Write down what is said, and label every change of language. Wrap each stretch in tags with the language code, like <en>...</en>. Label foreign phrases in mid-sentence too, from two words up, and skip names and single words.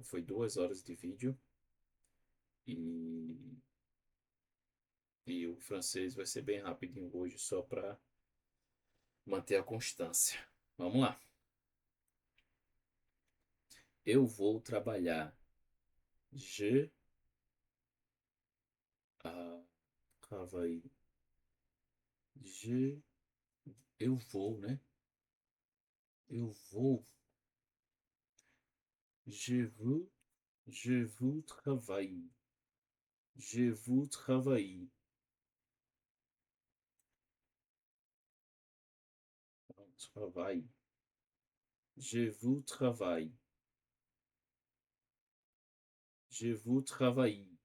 <pt>Foi 2 horas de vídeo. E, e o francês vai ser bem rapidinho hoje, só para manter a constância. Vamos lá. Eu vou trabalhar.</pt> <fr>Je travaille. Je,</fr> <pt>eu vou, né? Eu vou.</pt> <fr>Je veux, je vous travaille. Je vous travaille. Travaille. Je vous travaille. Je vous travaille.</fr>